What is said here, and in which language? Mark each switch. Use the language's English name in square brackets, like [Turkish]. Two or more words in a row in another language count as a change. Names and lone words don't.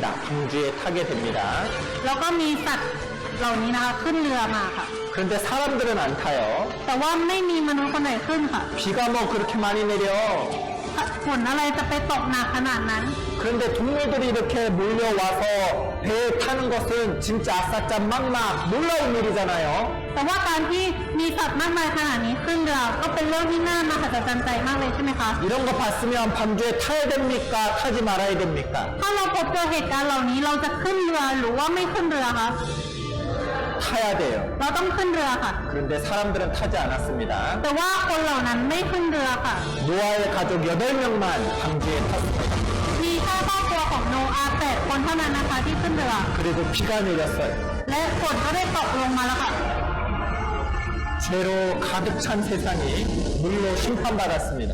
[Korean] 방주에 타게 됩니다. [Thai] แล้วก็มีสัตว์เหล่านี้นะคะขึ้นเรือมาค่ะ [Korean] 그런데 사람들은 안 타요. [Thai] แต่ว่าไม่มีมนุษย์คนไหนขึ้นค่ะ [Korean] 비가 뭐 그렇게 많이 내려. [Thai] ฝนอะไรจะไปตกหนักขนาดนั้น [Korean] 그런데 동물들이 이렇게 몰려와서 배에 타는 것은 진짜 아싸짜 막막 놀라운 일이잖아요. [Thai] แต่ว่าการที่มีสัตว์มากมายขนาดนี้ขึ้นเรือก็เป็นเรื่องที่น่ามหัศจรรย์ใจมากเลยใช่ไหมคะ [Korean] 이런 거 봤으면 방주에 타야 됩니까? 타지 말아야 됩니까? [Thai] ถ้าเราพบเจอเหตุการณ์เหล่านี้เราจะขึ้นเรือหรือว่าไม่ขึ้นเรือคะ [Korean] 타야 돼요. [Thai] เราต้องขึ้นเรือค่ะ [Korean] 그런데 사람들은 타지 않았습니다. [Thai] แต่ว่าคนเหล่านั้นไม่ขึ้นเรือค่ะ [Korean] 노아의 가족 8명만 방주에 탔습니다. [Thai] มีแค่ครอบครัวของโนอาห์8 คนเท่านั้นนะคะที่ขึ้นเรือ [Korean] 그리고 비가 내렸어요. [Thai] และฝนก็ได้ตกลงมาแล้วค่ะ [Korean] 죄로 가득 찬 세상이 물로 심판받았습니다.